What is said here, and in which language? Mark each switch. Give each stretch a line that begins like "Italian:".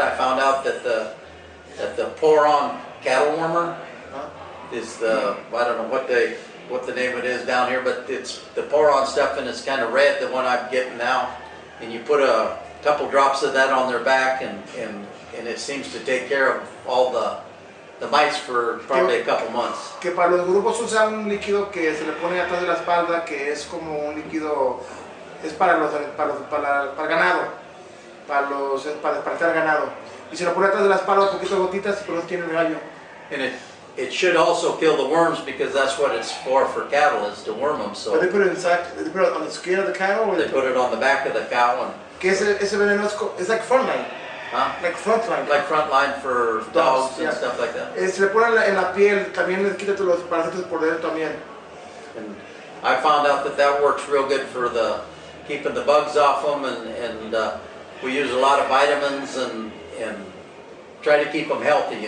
English: I found out that the pour-on cattle warmer is I don't know what the name it is down here, but it's the pour-on stuff, and it's kind of red, the one I'm getting now, and you put a couple drops of that on their back, and it seems to take care of all the mites for probably a couple months.
Spanish: Que para los grupos usa un líquido que se le pone atrás de la espalda, que es como un líquido, es para el ganado, para despertar ganado. Y se lo pone atrás de la espalda, un poquito de gotitas, pero no tiene el gallo.
English: And it should also kill the worms because that's what it's for cattle, is to worm them. So but they put it inside. They put it on the skin of the cow, or they put it on the back of the cow. And
Spanish: que ese veneno es
English: like formalin. Like frontline. Like frontline for dogs and stuff like that.
Spanish: Se le pone en la piel, también le quita los parásitos por dentro también.
English: And I found out that works real good for keeping the bugs off them, and we use a lot of vitamins and try to keep them healthy.